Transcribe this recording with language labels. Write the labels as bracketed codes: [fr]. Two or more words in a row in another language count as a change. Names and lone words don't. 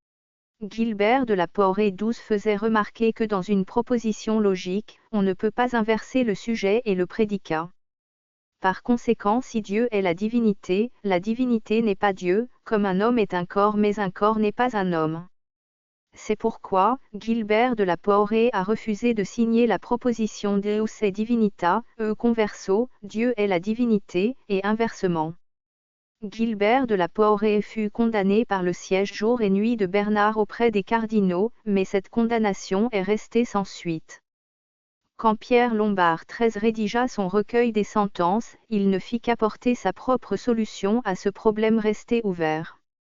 [fr] Gilbert de la Porrée XII faisait remarquer que dans une proposition logique, on ne peut pas inverser le sujet et le prédicat. Par conséquent, si Dieu est la divinité n'est pas Dieu, comme un homme est un corps mais un corps n'est pas un homme. C'est pourquoi, Gilbert de la Porrée a refusé de signer la proposition [la] Deus est divinita, converso, [fr] Dieu est la divinité, et inversement. Gilbert de la Porrée fut condamné par le siège jour et nuit de Bernard auprès des cardinaux, mais cette condamnation est restée sans suite. Quand Pierre Lombard XIII rédigea son recueil des sentences, il ne fit qu'apporter sa propre solution à ce problème resté ouvert.